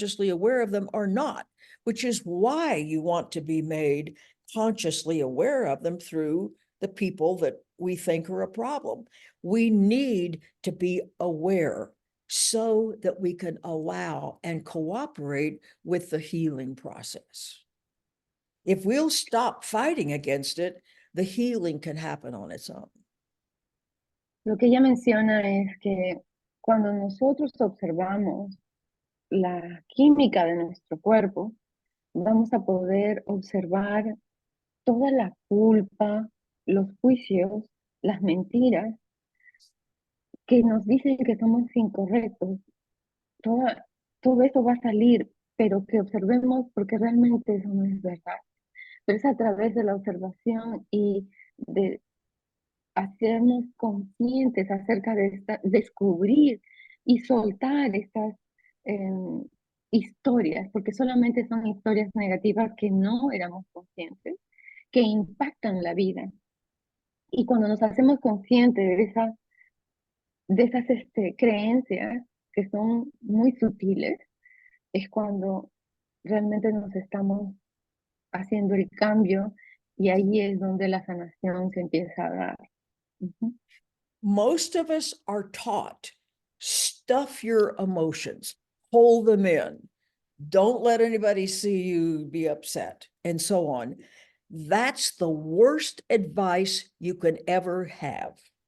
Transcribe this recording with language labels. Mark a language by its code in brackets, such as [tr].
[en] aware of them or not, which is why you want to be made consciously aware of them through the people that we think are a problem. We need to be aware so that we can allow and cooperate with the healing process. If we'll stop fighting against it, the healing can happen on its own. [es] Lo que ella menciona es que cuando nosotros observamos la química de nuestro cuerpo, vamos a poder observar toda la culpa, los juicios, las mentiras que nos dicen que somos incorrectos. Todo eso va a salir, pero que observemos porque realmente eso no es verdad. Pero es a través de la observación y de hacernos conscientes acerca de descubrir y soltar estas historias, porque solamente son historias negativas que no éramos conscientes, que impactan la vida. Y cuando nos hacemos conscientes de esas creencias que son muy sutiles, es cuando realmente nos estamos haciendo el cambio y ahí es donde la sanación se empieza a dar. Uh-huh. [en] Most of us are taught, stuff your emotions, hold them in, don't let anybody see you be upset, and so on. That's the worst advice you can ever have.